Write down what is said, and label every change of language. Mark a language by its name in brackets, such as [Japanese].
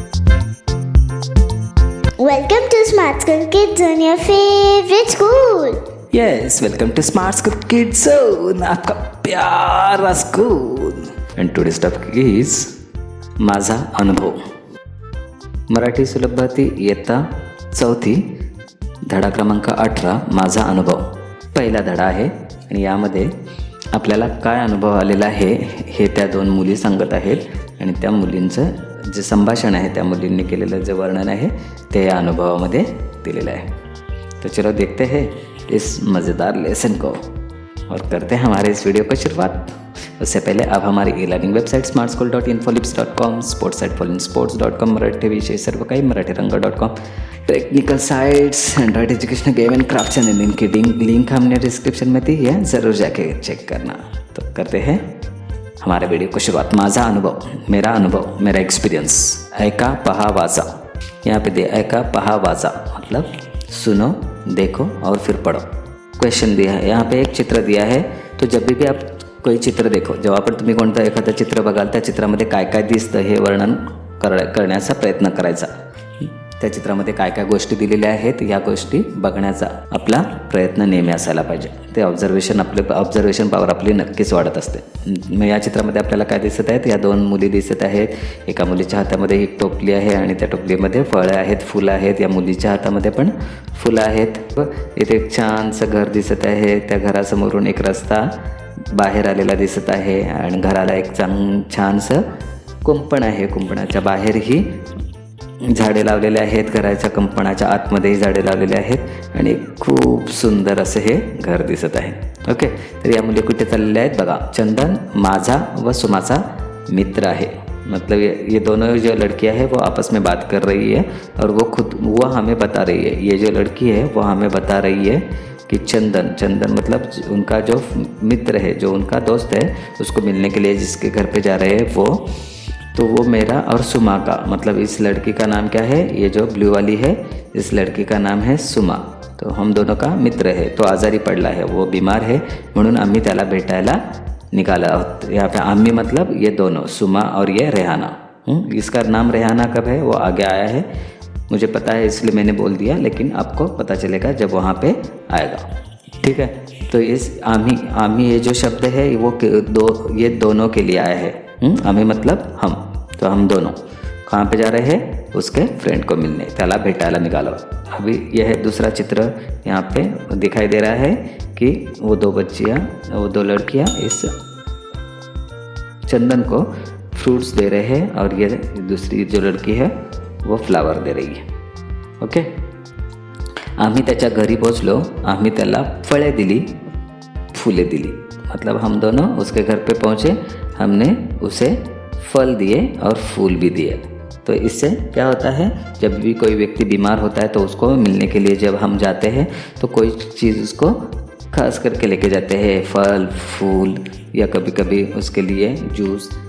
[English] Welcome to Smart School Kids Zone, your favorite school. Yes, welcome to Smart School Kids Zone, [Hindi] आपका प्यारा school. [English] And today's topic is माझा अनुभव. [Marathi] मराठी सुलभती इयत्ता 4 धडा क्रमांक 18 माझा अनुभव पहिला धडा आहे. आणि यामध्ये आपल्याला काय अनुभव आलेला आहे हे त्या दोन मुली सांगत आहेत आणि त्या मुलींचं जे संभाषण आहे त्या मुलींनी केलेलं जे वर्णन आहे ते या अनुभवामध्ये दिलेलं आहे. [Hindi] तो चलो देखते हैं इस मज़ेदार लेसन को और करते हैं हमारे इस वीडियो को शुरुआत. उससे पहले आप हमारी e learning website smartschool.infolips.com, sports site folinsports.com, Marathi विषय सर्व काही Marathi रंग.com, technical sites, Android education, game and craft channel, इनकी लिंक हमने डिस्क्रिप्शन में दी है, ज़रूर जाके चेक करना. तो करते हैं हमारे वीडियो को शुरुआत. [Marathi] माझा अनुभव, [Hindi] मेरा एक्सपीरियंस. [Marathi] ऐका पहा वाचा. [Hindi] यहाँ पे दिया [Marathi] ऐका पहा वाचा [Hindi] मतलब सुनो, देखो और फिर पढ़ो. क्वेश्चन दिया है, यहाँ पे एक चित्र दिया है. तो जब भी आप कोई चित्र देखो, [Marathi] जेव्हा पण तुम्ही कोणतं एखादं चित्र बघाल त्या चित्रामध्ये काय काय दिसतं हे वर्णन करण्याचा प्रयत्न करायचा. त्या चित्रामध्ये काय काय गोष्टी दिलेल्या आहेत या गोष्टी बघण्याचा आपला प्रयत्न नेहमी असायला पाहिजे. ते ऑब्झर्वेशन पॉवर आपली नक्कीच वाढत असते. मग या चित्रामध्ये आपल्याला काय दिसत आहेत, या दोन मुली दिसत आहेत. एका मुलीच्या हातामध्ये एक टोपली आहे आणि त्या टोपलीमध्ये फळं आहेत, फुलं आहेत. या मुलीच्या हातामध्ये पण फुलं आहेत. इथे एक छानसं घर दिसत आहे. त्या घरासमोरून एक रस्ता बाहेर आलेला दिसत आहे आणि घराला एक छानसं कुंपण आहे. कुंपणाच्या बाहेरही झाडे लावलेले आहेत. घराच्या कुंपणाच्या आतमध्येही झाडे लावलेले आहेत आणि खूप सुंदर असं हे घर दिसत आहे. ओके, तर या मुली कुठे चाललेल्या आहेत बघा. चंदन माझा व सुमाचा मित्र आहे. [Hindi] मतलब ये दोनों जो लड़कियां है वो आपस में बात कर रही है और वो हमें बता रही है. ये जो लड़की है वो हमें बता रही है कि चंदन मतलब उनका जो मित्र है, जो उनका दोस्त है, उसको मिलने के लिए जिसके घर पे जा रहे हैं तो वो मेरा और सुमा का, मतलब इस लड़की का नाम क्या है, ये जो ब्लू वाली है इस लड़की का नाम है सुमा. तो हम दोनों का मित्र है. [Marathi] तो आजारी पडला है, [Hindi] वो बीमार है, [Marathi] म्हणून आम्ही त्याला भेटायला निघाला आहोत. [Hindi] यहाँ पे आम्ही मतलब ये दोनों, सुमा और ये रेहाना. इसका नाम रेहाना कब है वो आगे आया है, मुझे पता है इसलिए मैंने बोल दिया, लेकिन आपको पता चलेगा जब वहाँ पे आएगा. ठीक है. तो इस आम्ही ये जो शब्द है वो ये दोनों के लिए आया है. आम्ही मतलब हम. तो हम दोनों कहाँ पे जा रहे हैं, उसके फ्रेंड को मिलने, [Marathi] त्याला भेटायला निकालो. [Hindi] अभी यह है दूसरा चित्र. यहाँ पे दिखाई दे रहा है कि वो दो लड़कियाँ इस चंदन को फ्रूट्स दे रहे हैं और ये दूसरी जो लड़की है वो फ्लावर दे रही है. [English] Okay. [Marathi] आम्ही त्याच्या घरी पोचलो. आम्ही त्याला फळे दिली, फुले दिली. [Hindi] मतलब हम दोनों उसके घर पे पहुँचे, हमने उसे फल दिए और फूल भी दिए. तो इससे क्या होता है, जब भी कोई व्यक्ति बीमार होता है तो उसको मिलने के लिए जब हम जाते हैं तो कोई चीज़ उसको खास करके लेके जाते हैं, फल फूल या कभी कभी उसके लिए जूस.